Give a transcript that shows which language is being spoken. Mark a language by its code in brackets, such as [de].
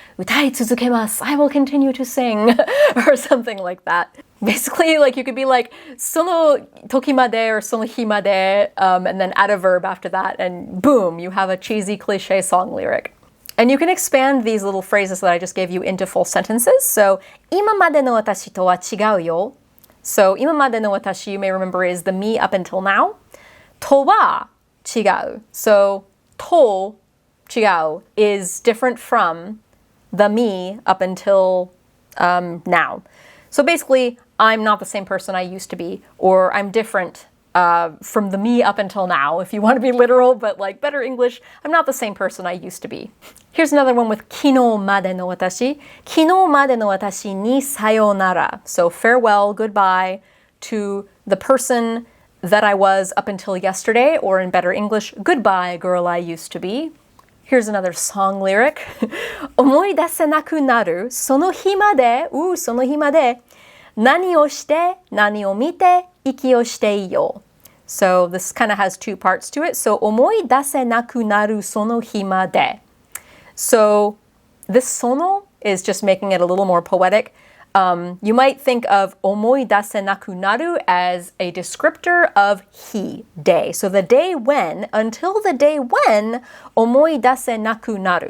[ja] 歌い続けます. [en] I will continue to sing. Or something like that. Basically, like you could be like [ja] その時まで [en] or [ja] その日まで, [en] and then add a verb after that, and boom, you have a cheesy cliche song lyric. And you can expand these little phrases that I just gave you into full sentences. [ja] So 今までの私とは違うよ. [en] So [ja] 今までの私, [en] you may remember, is the me up until now. [ja] とは違う. [en] So [ja] と違う [en] is different from the me up until now. So basically, I'm not the same person I used to be, or I'm different from the me up until now, if you want to be literal, but like better English, I'm not the same person I used to be. Here's another one with [ja] 昨日までの私. 昨日までの私にさようなら. [en] So farewell, goodbye to the person that I was up until yesterday, or in better English, goodbye, girl I used to be. Here's another song lyric. [ja] 思い出せなくなるその日まで、その日まで、何をして何を見て、息をしていよう. [en] So this kind of has two parts to it. [ja] So 思い出せなくなるその日まで. [en] So this sono is just making it a little more poetic. You might think of [ja] 思い出せなくなる [en] as a descriptor of 日, day. So the day when, until the day when, [ja] 思い出せなくなる.